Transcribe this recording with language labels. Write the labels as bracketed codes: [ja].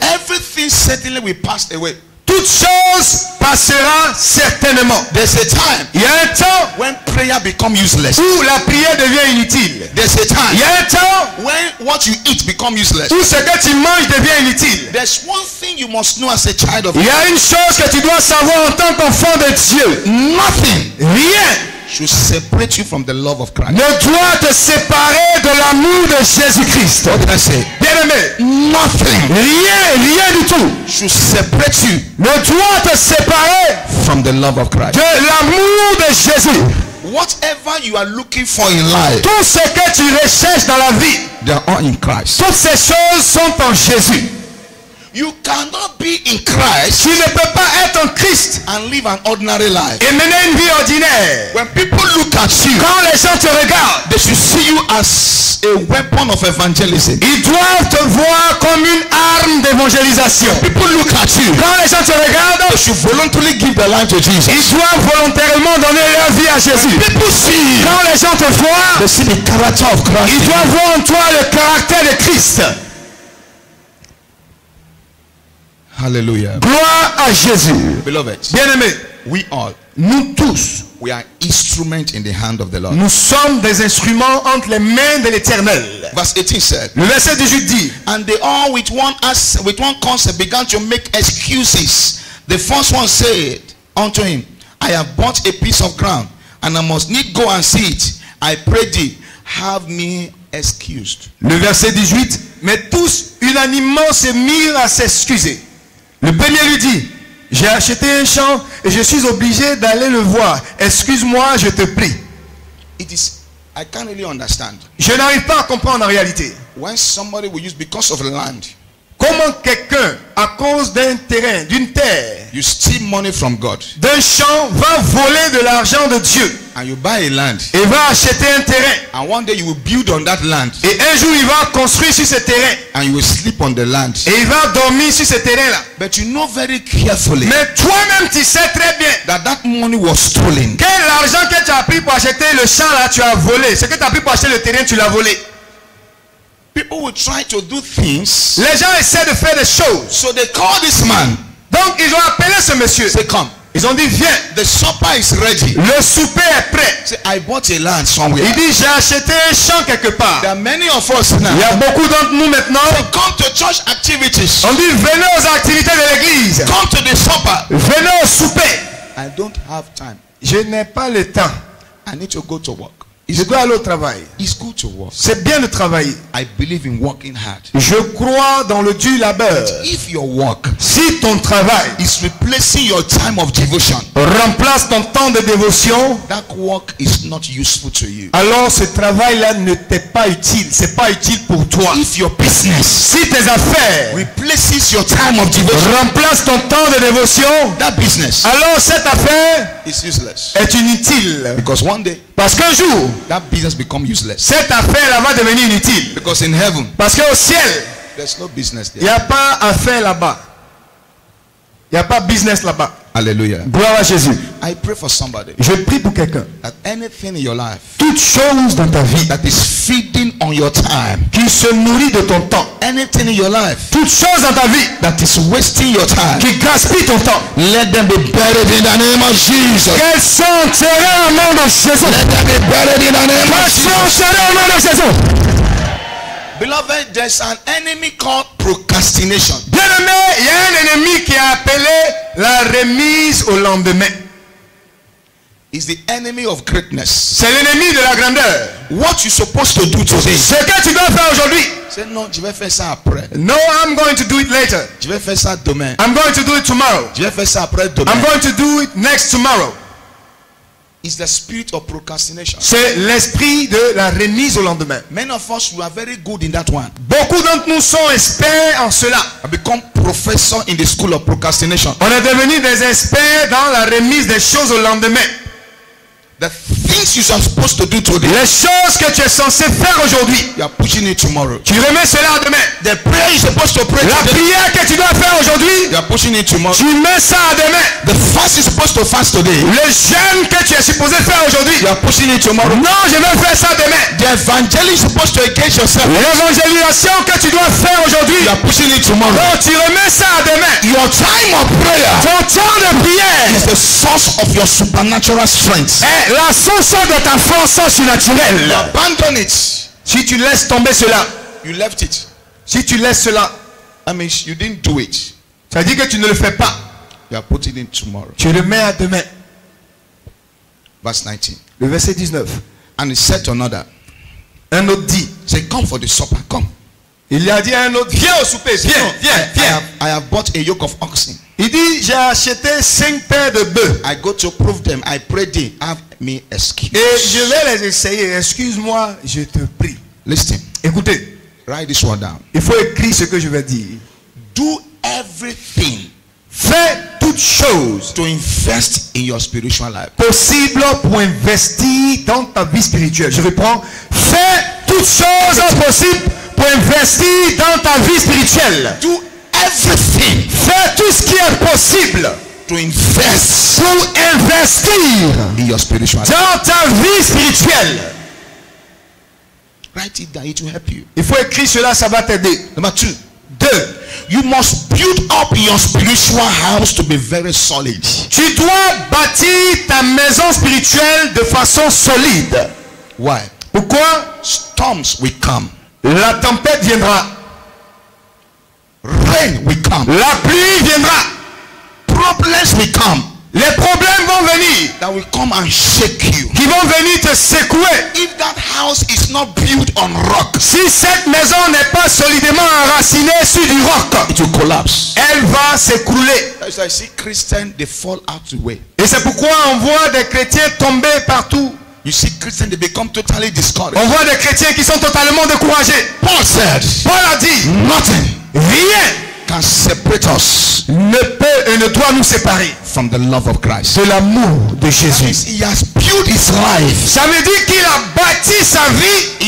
[en] everything certainly will pass away. [fr] toute chose passera certainement. [en] There's a time [fr] Il y a un temps [en] when prayer becomes useless. [fr] où la prière devient inutile. [en] There's a [fr] Il [en] time [fr] y a un temps [en] when what you eat becomes useless. [fr] où ce que tu manges devient inutile. [en] There's one thing you must know as a child of [fr] Il y [en] God. [fr] a une chose que tu dois savoir en tant qu'enfant de Dieu. [en] Nothing [fr] Rien [en] should separate you from the love of Christ. [fr] ne doit te séparer de l'amour de Jésus-Christ. [en] What did I say? [fr] Bien-aimé, [en] Nothing [fr] rien du tout [en] should separate you [fr] ne doit te séparer [en] from the love of Christ. [fr] de l'amour de Jésus. [en] Whatever you are looking for in life, [fr] Tout ce que tu recherches dans la vie, [en] they are all in Christ. [fr] toutes ces choses sont en Jésus. [en] You cannot be in Christ [fr] Tu ne peux pas être en Christ [en] and live an ordinary life. [fr] et mener une vie ordinaire. [en] When people look at you, [fr] Quand les gens te regardent, [en] they should see you as a weapon of evangelism. [fr] ils doivent te voir comme une arme d'évangélisation. [en] People look at you, [fr] Quand les gens te regardent, [en] they should voluntarily give their life to Jesus. [fr] ils doivent volontairement donner leur vie à Jésus. [en] People see you, [fr] Quand les gens te voient, [en] they see the character of Christ. [fr] ils doivent voir en toi le caractère de Christ. [en] Hallelujah. [fr] Gloire à Jésus. [en] Beloved, [fr] Bien-aimés, [en] we all, [fr] nous tous, [en] we are instruments in the hand of the Lord. [fr] nous sommes des instruments entre les mains de l'Éternel. [en] Verse 18 said, [fr] Le verset 18 dit, [en] and they all with one concept began to make excuses. The first one said unto him, I have bought a piece of ground, and I must need go and see it. I pray thee, have me excused. [fr] le verset 18, mais tous unanimement se mirent à s'excuser. Le premier lui dit, j'ai acheté un champ et je suis obligé d'aller le voir. Excuse-moi, je te prie. [en] It is, I can't really understand. [fr] Je n'arrive pas à comprendre en réalité. [en] When somebody will use because of land, [fr] Comment quelqu'un, à cause d'un terrain, d'une terre, [en] you steal money from God, [fr] d'un champ, va voler de l'argent de Dieu [en] and you buy a land, [fr] et va acheter un terrain. [en] and one day you will build on that land, [fr] Et un jour, il va construire sur ce terrain. [en] and you will sleep on the land. [fr] Et il va dormir sur ce terrain-là. [en] But you know very carefully [fr] Mais toi-même, tu sais très bien [en] that money was stolen. [fr] que l'argent que tu as pris pour acheter le champ-là, tu as volé. Ce que tu as pris pour acheter le terrain, tu l'as volé. [en] People will try to do things, [fr] Les gens essaient de faire des choses. [en] so they call this man. [fr] Donc, ils ont appelé ce monsieur. [en] Say, come. [fr] Ils ont dit, viens. [en] The supper is ready. [fr] Le souper est prêt. [en] Say, I bought a land somewhere. [fr] Il dit, j'ai acheté un champ quelque part. [en] There are many of us [fr] Il y a [en] now. [fr] beaucoup d'entre nous maintenant. [en] Say, come to church activities. [fr] On dit, venez aux activités de l'église. [en] Come to the supper. [fr] Venez au souper. [en] I don't have time. [fr] Je n'ai pas le temps. [en] I need to go to work. [fr] Je dois aller au travail. [en] It's good to work. [fr] C'est bien de travailler. [en] I believe in working hard. [fr] Je crois dans le dur labeur. [en] If your work [fr] Si ton travail [en] is replacing your time of devotion, [fr] remplace ton temps de dévotion, [en] that work is not useful to you. [fr] alors ce travail-là ne t'est pas utile. C'est pas utile pour toi. [en] If your business [fr] Si tes affaires [en] replaces your time of devotion, [fr] remplacent ton temps de dévotion, [en] that business [fr] alors cette affaire [en] is useless. [fr] est inutile. [en] Because one day, [fr] Parce qu'un jour, [en] that business become useless. [fr] cette affaire-là va devenir inutile. [en] Because in heaven, [fr] Parce qu'au ciel, [en] there's no business [fr] il n'y [en] there. [fr] a pas affaire là-bas. Il n'y a pas business là-bas. [en] Hallelujah. [fr] Gloire à Jésus. [en] I pray for somebody [fr] Je prie pour quelqu'un. [en] that anything in your life [fr] Toute chose dans ta vie [en] that is feeding on your time, [fr] qui se nourrit de ton temps, [en] anything in your life [fr] toute chose dans ta vie [en] that is wasting your time, [fr] qui gaspille ton temps, [en] let them be buried in the name of Jesus. [fr] qu'elles sont enterrées au nom de Jésus. [en] Let them be buried in the name of [fr] Qu'elles sont [en] Jesus. [fr] enterrées au nom de Jésus. [en] Beloved, there's an enemy called procrastination. [fr] Bien-aimé, il y a un ennemi qui est appelé la remise au lendemain. [en] It's the enemy of greatness. [fr] C'est l'ennemi de la grandeur. [en] What you're supposed to do today, [fr] Ce que tu dois faire aujourd'hui. say non, je vais faire ça après. [en] No, I'm going to do it later. [fr] Je vais faire ça demain. [en] I'm going to do it tomorrow. [fr] Je vais faire ça après demain. [en] I'm going to do it next tomorrow. It's the spirit of procrastination. [fr] C'est l'esprit de la remise au lendemain. [en] Many of us, we are very good in that one. [fr] Beaucoup d'entre nous sont experts en cela. [en] I become professor in the school of procrastination. [fr] On est devenus des experts dans la remise des choses au lendemain. [en] The things you are supposed to do today, [fr] Les choses que tu es censé faire aujourd'hui, [en] you are pushing it tomorrow. [fr] tu remets cela à demain. [en] The prayer you're supposed to pray [fr] La prière que tu dois faire aujourd'hui, [en] you are pushing it tomorrow. [fr] tu mets ça à demain. [en] The fast you're supposed to fast today, [fr] Le jeûne que tu es supposé faire aujourd'hui, [en] you are pushing it tomorrow. [fr] non, je vais faire ça demain. [en] The evangelism you're supposed to engage yourself, [fr] L'évangélisation que tu dois faire aujourd'hui, [en] you are pushing it tomorrow. [fr] non, tu remets ça à demain. [en] Your time of prayer [fr] Ton temps de prière [en] is the source of your supernatural strength. [fr] est la source de ta force [en] You [fr] surnaturelle. [en] abandon it. [fr] Si tu laisses tomber cela, [en] You left it. [fr] si tu laisses cela, [en] That means you didn't do it. [fr] ça veut dire que tu ne le fais pas. [en] You are putting it tomorrow. [fr] Tu le mets à demain. [en] Verse 19. [fr] Le verset 19. [en] And he said to another, [fr] Un autre dit, [en] say, come for the supper, come. [fr] il a dit à un autre, viens au souper, viens. [en] I have bought a yoke of oxen. [fr] Il dit, j'ai acheté 5 paires de bœufs [en] I go to prove them. I pray thee, have me excuse. [fr] et je vais les essayer. Excuse-moi, je te prie. [en] Listen, [fr] Écoutez, [en] write this one down. [fr] il faut écrire ce que je vais dire. [en] Do everything [fr] Fais toutes choses to invest in your spiritual life. possibles pour investir dans ta vie spirituelle. Je reprends. Fais toutes choses possibles pour investir dans ta vie spirituelle. [en] Do everything [fr] Fais tout ce qui est possible [en] to invest [fr] pour investir [en] in your spiritual life. [fr] dans ta vie spirituelle. [en] Write it down, it will help you. [fr] Il faut écrire cela, ça va t'aider. [en] Number 2, [fr] 2. [en] You must build up your spiritual house to be very solid. [fr] Tu dois bâtir ta maison spirituelle de façon solide. [en] Why? [fr] Pourquoi? [en] Storms will come. [fr] La tempête viendra. [en] Rain will come. [fr] La pluie viendra. [en] Problems will come. [fr] Les problèmes vont venir. [en] That will come and shake you. [fr] Qui vont venir te secouer. [en] If that house is not built on rock, [fr] Si cette maison n'est pas solidement enracinée sur du roc, [en] it will collapse. [fr] elle va s'écrouler. [en] As I see Christians, they fall out the way. [fr] Et c'est pourquoi on voit des chrétiens tomber partout. [en] You see Christians, they become totally discouraged. [fr] On voit des chrétiens qui sont totalement découragés. [en] Paul said, [fr] Paul a dit, [en] nothing [fr] rien [en] can separate us [fr] ne peut et ne doit nous séparer [en] from the love of Christ. [fr] de l'amour de Jésus. [en] He has built his life. [fr] Ça veut dire qu'il a bâti sa vie,